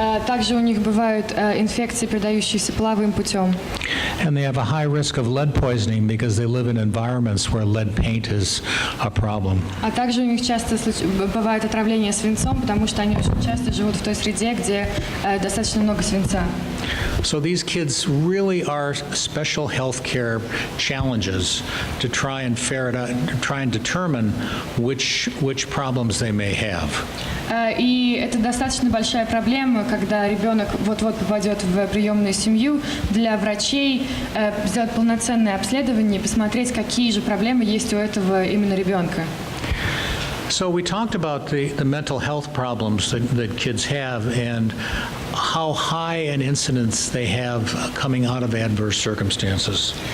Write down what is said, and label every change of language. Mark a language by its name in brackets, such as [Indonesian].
[Russian] Также у них бывают инфекции, передающиеся половым путем. [English] And they have a high risk of lead poisoning because they live in environments where lead paint is a problem. [Russian] А также у них часто бывает отравление свинцом, потому что они очень часто живут в той среде, где достаточно много свинца. [English] So these kids really are special health care challenges to try and ferret out, try and determine which problems they may have. [Russian] И это достаточно большая проблема, когда ребенок вот-вот попадет в приемную семью, для врачей сделать полноценное обследование и посмотреть, какие же проблемы есть у этого именно ребенка. [English] So we talked about the mental health problems that kids have and how high an incidence they have coming out of adverse circumstances.